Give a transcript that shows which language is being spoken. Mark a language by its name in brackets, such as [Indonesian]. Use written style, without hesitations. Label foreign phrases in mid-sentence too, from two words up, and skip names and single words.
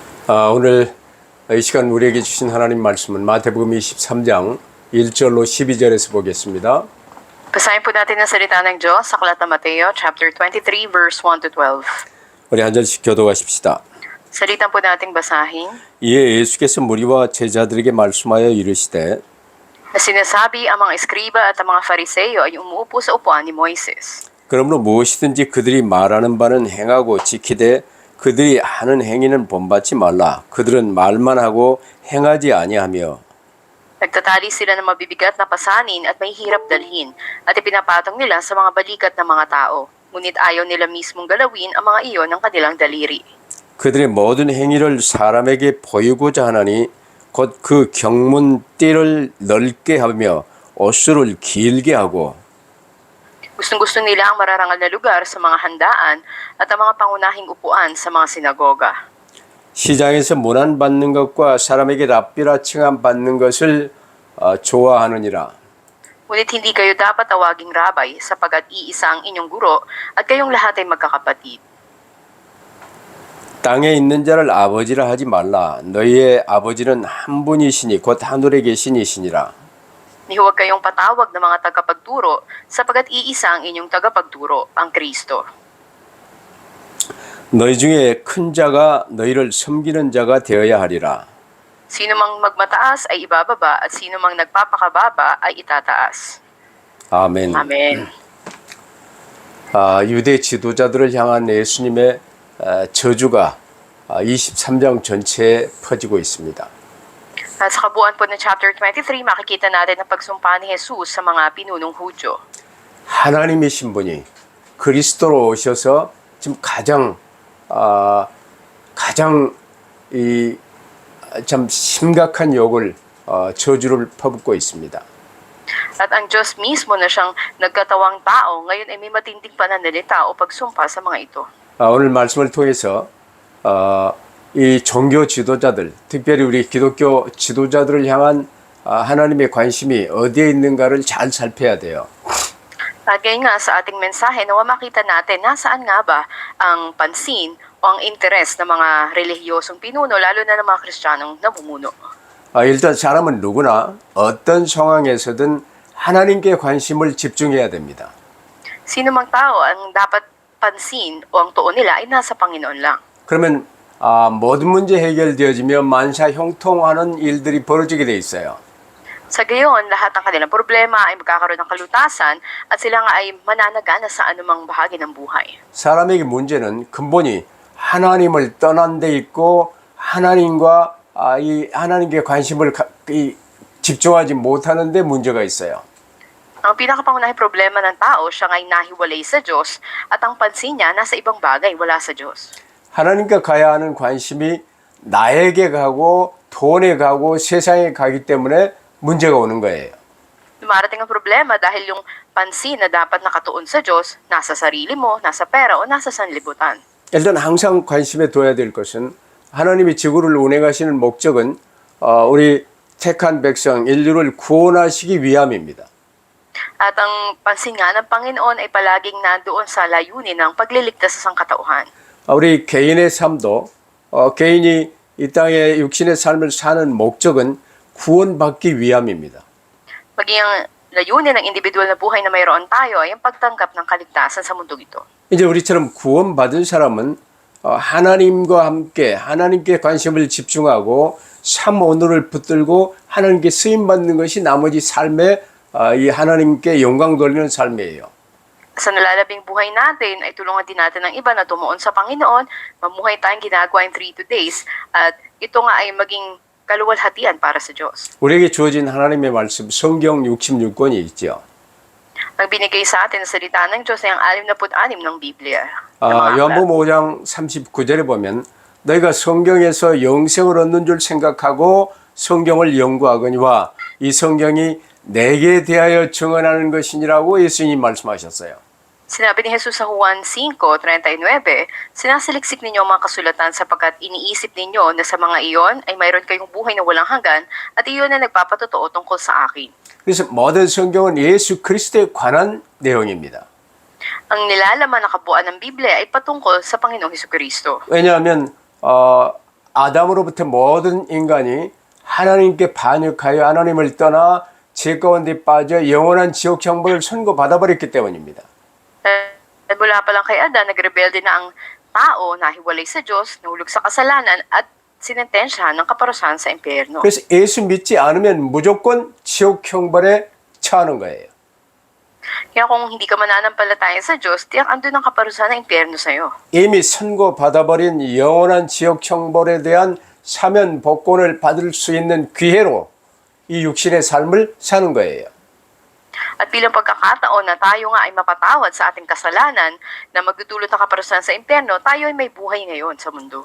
[Korean] 오늘 이 시간 우리에게 주신 하나님 말씀은 마태복음 23장 1절로 12절에서 보겠습니다. [Filipino] Basahin po natin ang salita ng Diyos sa Aklat ng Mateo, [English] chapter 23, verse 1 to 12. [Korean] 우리 한 절씩 교도하십시다. [Filipino] Salitan po nating basahin [Korean] 이에 예수께서 무리와 제자들에게 말씀하여 이르시되 [Filipino] na sinasabi ang mga eskriba at ang mga fariseyo ay umuupo sa upuan ni Moises. [Korean] 그러므로 무엇이든지 그들이 말하는 바는 행하고 지키되 그들이 하는 행위는 본받지 말라. 그들은 말만 하고 행하지 아니하며 [Filipino] Nagtatali sila ng mabibigat na pasanin at may hirap dalhin at ipinapatong nila sa mga balikat ng mga tao. Ngunit ayaw nila mismong galawin ang mga iyon ng kanilang daliri. [Korean] 그들의 모든 행위를 사람에게 보이고자 하나니 곧 그 경문띠를 넓게 하며 옷수를 길게 하고 [Filipino] Gustong-gusto nila ang mararangal na lugar sa mga handaan at ang mga pangunahing upuan sa mga sinagoga. [Korean] 시장에서 문안받는 것과 사람에게 랍비라 칭함 받는 것을 좋아하느니라. [Filipino] Ngunit hindi kayo dapat tawaging rabay sapagkat iisa ang inyong guro at kayong lahat ay magkakapatid. [Korean] 땅에 있는 자를 아버지라 하지 말라. 너희의 아버지는 한 분이시니 곧 하늘에 계신 이시니라. [Filipino] Ni huwag kayong patawag ng mga tagapagturo sapagkat iisa ang inyong tagapagturo, ang Kristo. [Korean] 너희 중에 큰 자가 너희를 섬기는 자가 되어야 하리라. [Filipino] Sino mang magmataas ay ibababa at sino mang nagpapakababa ay itataas. [Korean] 아멘. [Filipino] Amen. [Korean] 유대 지도자들을 향한 예수님의 저주가 23장 전체에 퍼지고 있습니다. [Filipino] At sa kabuuan po ng chapter 23, makikita natin ang pagsumpa ni Jesus sa mga pinunong Hudyo. [Korean] 하나님이신 분이 그리스도로 오셔서 지금 가장 참 심각한 욕을 저주를 퍼붓고 있습니다. [Filipino] At ang Diyos mismo na siyang nagkatawang tao, ngayon ay may matinding pananalita o pagsumpa sa mga ito. [Korean] 오늘 말씀을 통해서 이 종교 지도자들, 특별히 우리 기독교 지도자들을 향한 하나님의 관심이 어디에 있는가를 잘 살펴야 돼요. [Filipino] At ngayon nga sa ating mensahe, nawa makita natin nasaan nga ba ang pansin o ang interes ng mga relihiyosong pinuno, lalo na ng mga Kristiyanong namumuno. [Korean] 일단 사람은 누구나 어떤 상황에서든 하나님께 관심을 집중해야 됩니다. [Filipino] Sino mang tao ang dapat pansin o ang tuon nila ay nasa Panginoon lang. [Korean] 그러면 모든 문제 해결되어지며 만사 형통하는 일들이 벌어지게 돼 있어요. [Filipino] Sa gayon, lahat ng kanilang problema ay magkakaroon ng kalutasan at sila nga ay mananagana sa anumang bahagi ng buhay. [Korean] 사람에게 문제는 근본이 하나님을 떠난 데 있고 하나님과 이 하나님께 관심을 집중하지 못하는 데 문제가 있어요. [Filipino] Ang pinakapangunahing problema ng tao, siya nga'y nahiwalay sa Diyos at ang pansin niya nasa ibang bagay, wala sa Diyos. [Korean] 하나님께 가야 하는 관심이 나에게 가고 돈에 가고 세상에 가기 때문에 문제가 오는 거예요. [Filipino] Dumarating ang problema dahil yung pansin na dapat nakatuon sa Diyos, nasa sarili mo, nasa pera o nasa sanlibutan. [Korean] 일단 항상 관심에 둬야 될 것은 하나님이 지구를 운행하시는 목적은 우리 택한 백성 인류를 구원하시기 위함입니다. [Filipino] At ang pansin nga ng Panginoon ay palaging nandoon sa layunin ng pagliligtas sa sangkatauhan. [Korean] 우리 개인의 삶도 개인이 이 땅에 육신의 삶을 사는 목적은 구원받기 위함입니다. [Filipino] Maging ang layunin ng individual na buhay na mayroon tayo ay ang pagtanggap ng kaligtasan sa mundong ito. [Korean] 이제 우리처럼 구원받은 사람은 하나님과 함께 하나님께 관심을 집중하고 삶 오늘을 붙들고 하나님께 쓰임받는 것이 나머지 삶에 이 하나님께 영광 돌리는 삶이에요. [Filipino] Sa nalalabing buhay natin ay tulungan din natin ng iba na tumuon sa Panginoon, mamuhay tayong ginagawa yung 3 days at ito nga ay maging kaluwalhatian para sa Diyos. [Korean] 우리에게 주어진 하나님의 말씀 성경 66권이 있죠. [Filipino] Ang binigay sa atin sa salita ng Diyos ay ang 66 ng Biblia. [Korean] 요한복음 5장 39절에 보면 너희가 성경에서 영생을 얻는 줄 생각하고 성경을 연구하거니와 이 성경이 내게 대하여 증언하는 것이니라고 예수님 말씀하셨어요. [Filipino] Sinabi ni Jesus sa Juan 5:39, sinasaliksik ninyo ang mga kasulatan sapagkat iniisip ninyo na sa mga iyon ay mayroon kayong buhay na walang hanggan at iyon na nagpapatotoo tungkol sa akin. [Korean] 그래서 모든 성경은 예수 그리스도에 관한 내용입니다. [Filipino] Ang nilalaman na kabuuan ng Biblia ay patungkol sa Panginoong Hesukristo. [Korean] 왜냐하면 아담으로부터 모든 인간이 하나님께 반역하여 하나님을 떠나 죄 가운데 빠져 영원한 지옥 형벌을 선고받아 버렸기 때문입니다. [Filipino] At mula pa lang kay Adan, nagrebelde na ang tao, nahiwalay sa Diyos, nahulog sa kasalanan at sinentensyahan ng kaparusahan sa impyerno. [Korean] 그래서 예수 믿지 않으면 무조건 지옥 형벌에 처하는 거예요. [Filipino] Kaya kung hindi ka mananampalataya sa Diyos, tiyak andun ang kaparusahan ng impyerno sa'yo. [Korean] 이미 선고받아 버린 영원한 지옥 형벌에 대한 사면 복권을 받을 수 있는 기회로 이 육신의 삶을 사는 거예요. [Filipino] At bilang pagkakataon na tayo nga ay mapatawad sa ating kasalanan na magdudulot ng kaparusahan sa impyerno, tayo ay may buhay ngayon sa mundo.